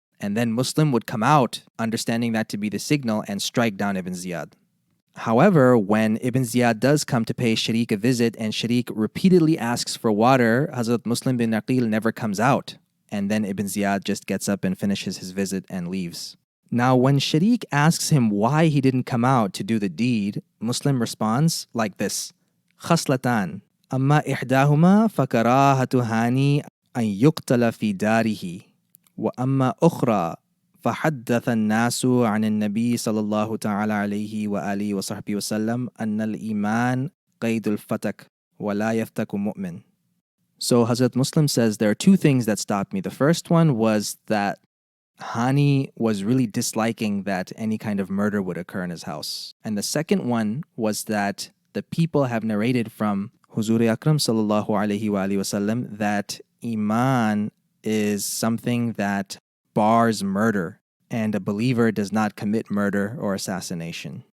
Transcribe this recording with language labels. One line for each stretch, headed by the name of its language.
English: And then Muslim would come out, understanding that to be the signal, and strike down Ibn Ziyad. However, when Ibn Ziyad does come to pay Sharik a visit and Sharik repeatedly asks for water, Hazrat Muslim bin Aqil never comes out. And then Ibn Ziyad just gets up and finishes his visit and leaves. Now, when Sharik asks him why he didn't come out to do the deed, Muslim responds like this:
Arabic: خصلتان أما إحداهما فكراهة هاني أن يقتل في داره وأما أخرى فحدث الناس عن النبي صلى الله تعالى عليه وآله وصحبه وسلم أن الإيمان قيد الفتك ولا يفتك مؤمن.
English: So Hazrat Muslim says there are two things that stopped me. The first one was that Hani was really disliking that any kind of murder would occur in his house. And the second one was that the people have narrated from Huzur Akram sallallahu alaihi wasallam that Iman is something that bars murder, and a believer does not commit murder or assassination.